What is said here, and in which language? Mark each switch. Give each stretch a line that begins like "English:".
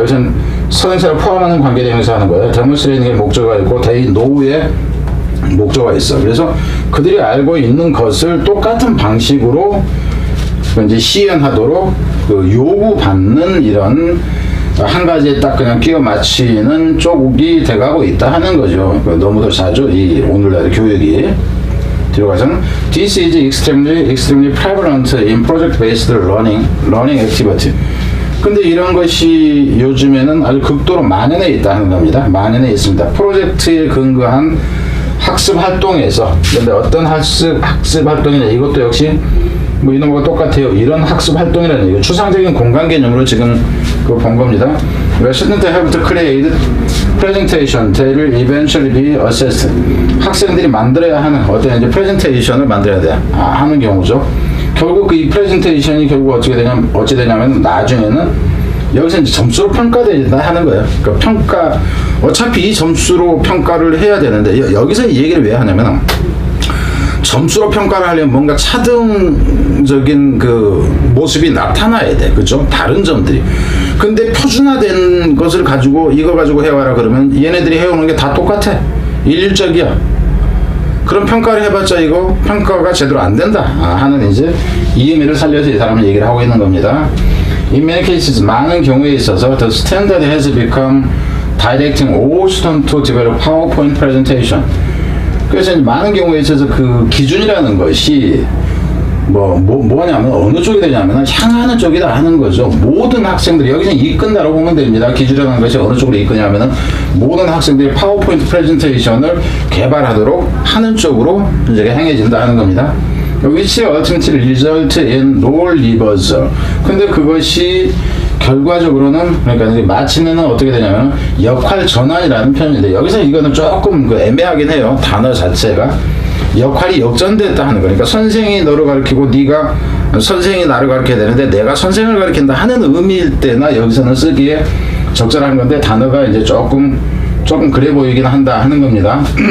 Korean: 여기서는 선행사를 포함하는 관계대명사 하는 거예요. demonstrating의 목적어가 있고 they know의 목적어가 있어. 그래서 그들이 알고 있는 것을 똑같은 방식으로 이제 시연하도록 그 요구받는 이런 한 가지에 딱 그냥 끼워 맞추는 쪽이 돼가고 있다 하는 거죠. 너무도 자주 이 오늘날 교육이 들어가서는
English: this is extremely prevalent in project-based learning activity.
Korean: 근데 이런 것이 요즘에는 아주 극도로 만연해 있다는 겁니다. 만연해 있습니다. 프로젝트에 근거한 학습 활동에서. 근데 어떤 학습 활동이냐, 이것도 역시 뭐 이런 거가 똑같아요. 이런 학습 활동이라는 얘기예요. 추상적인 공간 개념으로 지금 그거 본 겁니다.
English: Students have to create presentation that will eventually be assessed.
Korean: 학생들이 만들어야 하는 어떤 이제 프레젠테이션을 만들어야 돼 하는 경우죠. 결국 이 프레젠테이션이 결국 어찌 되냐면 나중에는 여기서 이제 점수로 평가된다 하는 거예요. 그러니까 평가, 어차피 이 점수로 평가를 해야 되는데 여기서 이 얘기를 왜 하냐면 점수로 평가를 하려면 뭔가 차등적인 그 모습이 나타나야 돼. 그죠? 다른 점들이. 근데 표준화된 것을 가지고 이거 가지고 해와라 그러면 얘네들이 해오는 게 다 똑같아. 일률적이야. 그럼 평가를 해봤자 이거 평가가 제대로 안 된다 하는 이제 이 의미를 살려서 이 사람은 얘기를 하고 있는 겁니다.
English: In many cases,
Korean: 많은 경우에 있어서
English: the standard has become directing all students to develop PowerPoint presentation.
Korean: 그래서 많은 경우에 있어서 그 기준이라는 것이 뭐냐면 어느 쪽이 되냐면 향하는 쪽이다 하는 거죠. 모든 학생들이 여기서 이끈다라고 보면 됩니다. 기준이라는 것이 어느 쪽으로 이끄냐면은 모든 학생들이 파워포인트 프레젠테이션을 개발하도록 하는 쪽으로 이제 행해진다 하는 겁니다.
English: which ultimately result in role reversal.
Korean: 근데 그것이 결과적으로는 그러니까 마침내는 어떻게 되냐면 역할 전환이라는 표현인데 여기서 이거는 조금 그 애매하긴 해요. 단어 자체가 역할이 역전됐다 하는 거니까 선생이 너를 가르치고 네가 선생이 나를 가르쳐야 되는데 내가 선생을 가르친다 하는 의미일 때나 여기서는 쓰기에 적절한 건데 단어가 이제 조금 그래 보이긴 한다 하는 겁니다.